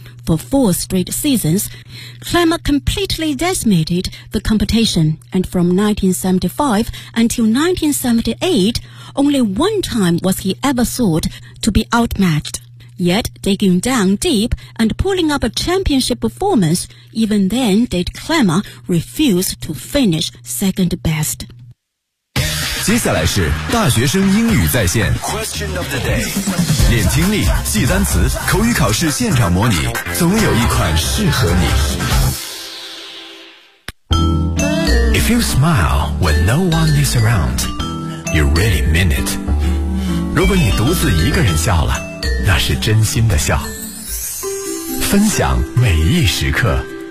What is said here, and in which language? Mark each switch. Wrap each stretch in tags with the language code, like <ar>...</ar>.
<en>For four straight seasons, Klimmer completely decimated the competition, and from 1975 until 1978, only one time was he ever thought to be outmatched. Yet, digging down deep and pulling up a championship performance, even then did Klimmer refuse to finish second best.</en> <zh>接下来是大学生英语在线</zh> <en>Question of the day.</en> <zh>练听力，记单词，口语考试现场模拟，总有一款适合你。</zh> <en>If you smile when no one is around, you really mean it.</en> <zh>如果你独自一个人笑了，那是真心的笑，分享每一时刻。</zh>